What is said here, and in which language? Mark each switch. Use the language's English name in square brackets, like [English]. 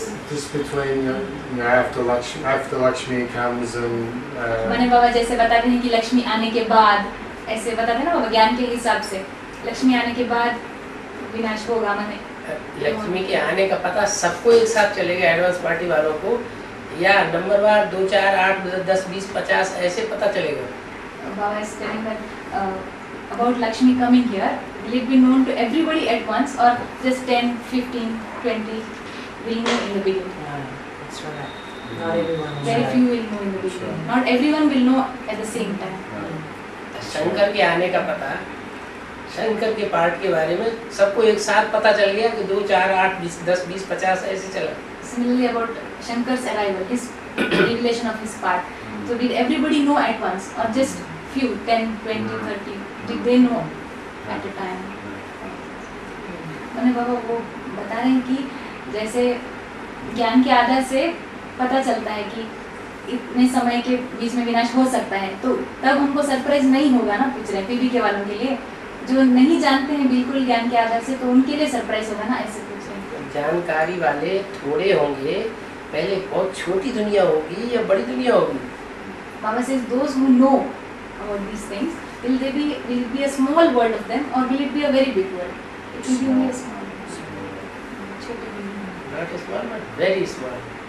[English] Just between after Lakshmi comes and [Hindi] मने बाबा जैसे बताते हैं कि लक्ष्मी आने के बाद, ऐसे बताते हैं ना बाबा ज्ञान के हिसाब से, लक्ष्मी आने के बाद विनाश होगा। मने लक्ष्मी के आने का पता सबको एक साथ चलेगा, एडवांस पार्टी वालों को, या नंबरवार 2, 4, 8, 10, 20, 50 ऐसे पता चलेगा। [English] Baba is telling that about Lakshmi coming here, will it be known to everybody at once or just 10, 15, 20 will know in the beginning? That's right. Not everyone will Very know. few will know in the beginning. Not everyone will know at the same time. [Hindi] Shankar के आने का पता, शंकर के part के बारे में सबको एक साथ पता चल गया कि 2, 4, 8, 20, 10, 20, 50 ऐसे चला। [English] Similarly about Shankar's arrival, his revelation of his part. So did everybody know at once or just few, 10, 20, 30? Did they know at a time? [Hindi] मैंने बाबा वो बता रहे हैं कि जैसे ज्ञान के आधार से पता चलता है कि इतने समय के बीच में विनाश हो सकता है, तो तब हमको सरप्राइज नहीं होगा ना। पूछ रहे हैं पीबी के वालों के लिए, जो नहीं जानते हैं बिल्कुल ज्ञान के आधार से, तो उनके लिए सरप्राइज होगा ना, ऐसे पूछ रहे हैं। जानकारी वाले थोड़े होंगे, पहले बहुत छोटी दुनिया होगी या बड़ी दुनिया होगी? [English] Baba says those who know about these things, will it be a small world of them or will it be a very big world? It will be only a small world. [Hindi] छोटी दुनिया। [English] Not small, but very small.